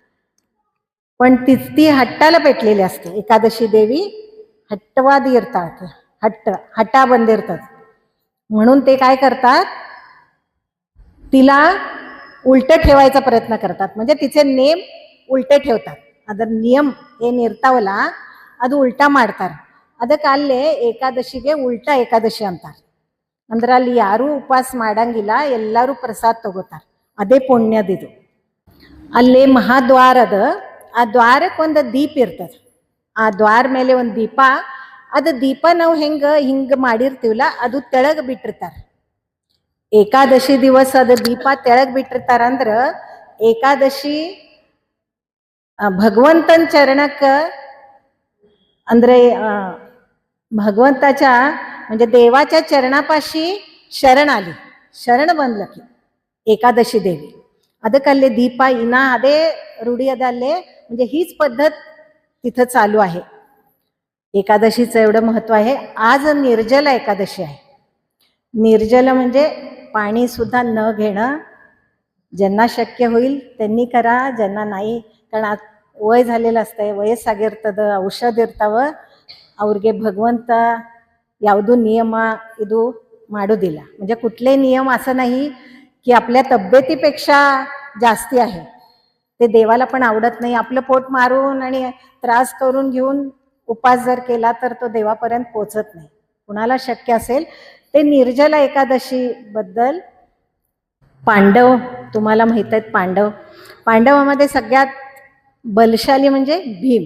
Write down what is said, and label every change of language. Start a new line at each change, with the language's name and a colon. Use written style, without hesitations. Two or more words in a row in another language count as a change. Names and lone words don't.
Marathi: पण ती हट्टाला पेटलेली असते. एकादशी देवी हट्टवादी इरतात, हट्टा बंदिरतात. म्हणून ते काय करतात, तिला उलट ठेवायचा प्रयत्न करतात. म्हणजे तिचे नेम उलटे ठेवतात.
Kannada: ಅದರ ನಿಯಮ ಏನಿರ್ತಾವಲ್ಲ ಅದು ಉಲ್ಟಾ ಮಾಡ್ತಾರೆ. ಅದಕ್ಕೆ ಅಲ್ಲೇ ಏಕಾದಶಿಗೆ ಉಲ್ಟಾ ಏಕಾದಶಿ ಅಂತಾರೆ. ಅಂದ್ರೆ ಅಲ್ಲಿ ಯಾರೂ ಉಪವಾಸ ಮಾಡಂಗಿಲ್ಲ, ಎಲ್ಲರೂ ಪ್ರಸಾದ ತಗೋತಾರೆ. ಅದೇ ಪುಣ್ಯದಿದು. ಅಲ್ಲಿ ಮಹಾದ್ವಾರದ ಆ ದ್ವಾರಕ್ಕೆ ಒಂದು ದೀಪ ಇರ್ತದೆ. ಆ ದ್ವಾರ ಮೇಲೆ ಒಂದು ದೀಪ, ಅದು ದೀಪ ನಾವು ಹಿಂಗೆ ಮಾಡಿರ್ತೀವಲ್ಲ ಅದು ತೆಳಗೆ ಬಿಟ್ಟಿರ್ತಾರೆ. ಏಕಾದಶಿ ದಿವಸ ಅದು ದೀಪ ತೆಳಗೆ ಬಿಟ್ಟಿರ್ತಾರ. ಅಂದ್ರೆ ಏಕಾದಶಿ ಭಗವಂತನ ಚರಣಕ, ಅಂದ್ರೆ
Marathi: भगवंताच्या म्हणजे देवाच्या चरणापाशी शरण आली,
Kannada: ಶರಣ ಬಂದ್ಲ की ಏಕಾದಶಿ ದೇವಿ. ಅದಕ್ಕಲ್ಲೇ ದೀಪ ಇನ್ನ ಅದೇ ರೂಢಿ ಅದಲ್ಲೇ,
Marathi: म्हणजे हीच पद्धत तिथं चालू आहे. एकादशीचं एवढं महत्व आहे. आज निर्जला एकादशी आहे. निर्जल म्हणजे पाणी सुद्धा न घेणं. ज्यांना शक्य होईल त्यांनी करा, ज्यांना नाही, कारण ವಯ झालेलं असतंय,
Kannada: ವಯಸ್ಸಾಗಿರ್ತದ, ಔಷಧ ಇರ್ತಾವ, ಅವ್ರಿಗೆ ಭಗವಂತ ಯಾವುದೂ ನಿಯಮ ಇದು ಮಾಡೋದಿಲ್ಲ.
Marathi: म्हणजे कुठले नियम असं नाही की आपल्या तब्येतीपेक्षा जास्ती आहे. ते देवाला पण आवडत नाही. आपलं पोट मारून आणि त्रास करून घेऊन उपास जर केला तर तो देवापर्यंत पोचत नाही. कुणाला शक्य असेल ते निर्जला एकादशी बद्दल, पांडव, तुम्हाला माहित आहेत पांडवामध्ये सगळ्यात बलशाली म्हणजे भीम.